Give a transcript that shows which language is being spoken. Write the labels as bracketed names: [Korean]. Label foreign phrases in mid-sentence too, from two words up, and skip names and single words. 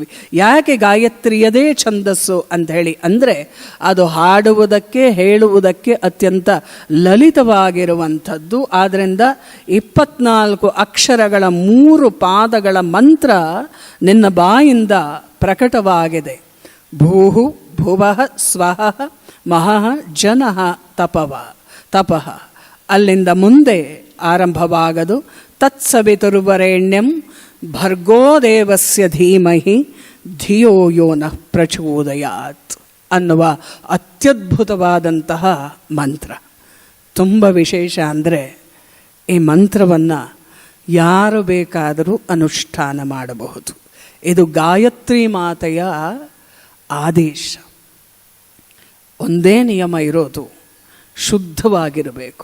[Kannada] ಯಾಕೆ ಗಾಯತ್ರಿಯದೇ ಛಂದಸ್ಸು ಅಂತ ಹೇಳಿ ಅಂದರೆ ಅದು ಹಾಡುವುದಕ್ಕೆ ಹೇಳುವುದಕ್ಕೆ ಅತ್ಯಂತ ಲಲಿತವಾಗಿರುವಂಥದ್ದು. ಆದ್ದರಿಂದ 24 ಅಕ್ಷರಗಳ 3 ಪಾದಗಳ ಮಂತ್ರ ನಿನ್ನ ಬಾಯಿಂದ ಪ್ರಕಟವಾಗಿದೆ. [Sanskrit] ಭೂಹು ಭುವಃ ಸ್ವಃ ಮಹಃ ಜನಃ ತಪಃ. [Kannada] ಅಲ್ಲಿಂದ ಮುಂದೆ ಆರಂಭವಾಗದು [Sanskrit] ತತ್ಸವಿತುರ್ವರೆಣ್ಯಂ ಭರ್ಗೋ ದೇವಸ್ಯ ಧೀಮಹಿ ಧಿಯೋ ಯೋ ನಃ ಪ್ರಚೋದಯಾತ್ [Kannada] ಅನ್ನುವ ಅತ್ಯದ್ಭುತವಾದಂತಹ ಮಂತ್ರ. ತುಂಬ ವಿಶೇಷ ಅಂದರೆ ಈ ಮಂತ್ರವನ್ನು ಯಾರು ಬೇಕಾದರೂ ಅನುಷ್ಠಾನ ಮಾಡಬಹುದು. ಇದು ಗಾಯತ್ರಿ ಮಾತೆಯ ಆದೇಶ. ಒಂದೇ ನಿಯಮ ಇರೋದು, ಶುದ್ಧವಾಗಿರಬೇಕು.